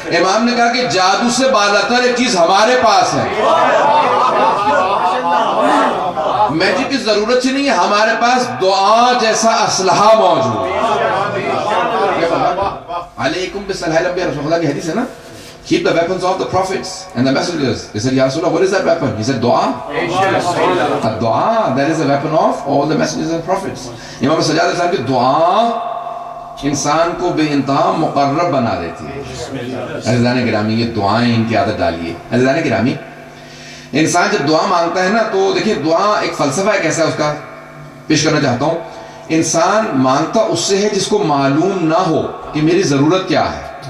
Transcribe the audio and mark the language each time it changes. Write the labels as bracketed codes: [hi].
[ur] امام نے کہا کہ جادو سے بالاتر ایک چیز ہمارے پاس ہے, میجک کی ضرورت ہی نہیں ہے, ہمارے پاس دعا جیسا اسلحہ موجود ہے. [ar] علیکم بالصلاح الانبیاء, [ur] رسول اللہ کی حدیث ہے نا, [en] keep the weapons of the prophets and the messengers. They said, Ya Rasulullah, what is that weapon? He said, dua. Dua, that is the weapon of all the messengers and prophets. [ur] امام سجاد علیہ السلام کی دعا انسان کو بے انتہا مقرب بنا دیتی ہے. عزیزان گرامی یہ دعائیں ان کی عادت ڈالیے. عزیزان گرامی انسان جب دعا مانگتا ہے نا تو دیکھیں دعا ایک فلسفہ ہے کیسا ہے اس کا پیش کرنا چاہتا ہوں. انسان مانگتا اس سے ہے جس کو معلوم نہ ہو کہ میری ضرورت کیا ہے.